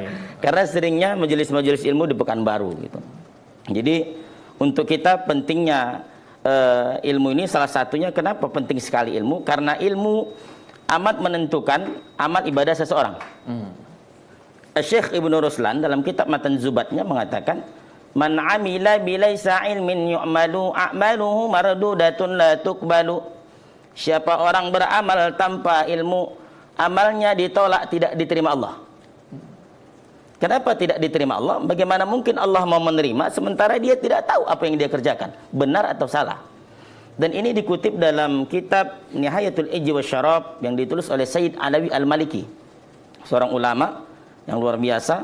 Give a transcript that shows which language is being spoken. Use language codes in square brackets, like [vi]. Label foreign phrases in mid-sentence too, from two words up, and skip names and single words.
[id] Karena seringnya majelis-majelis ilmu di Pekanbaru gitu. Jadi untuk kita pentingnya ilmu ini salah satunya, kenapa penting sekali ilmu? Karena ilmu amat menentukan amal ibadah seseorang. Syekh Ibnu Ruslan dalam kitab Matan Zubatnya mengatakan, [ar] من عمل بلا علم يعمل أعماله مردودة لا تقبل. [id] Siapa orang beramal tanpa ilmu, amalnya ditolak, tidak diterima Allah. Kenapa tidak diterima Allah? Bagaimana mungkin Allah mau menerima sementara dia tidak tahu apa yang dia kerjakan, benar atau salah. Dan ini dikutip dalam kitab Nihayatul Ijzi wa Syarab yang ditulis oleh Sayyid Alawi Al-Maliki, seorang ulama yang luar biasa.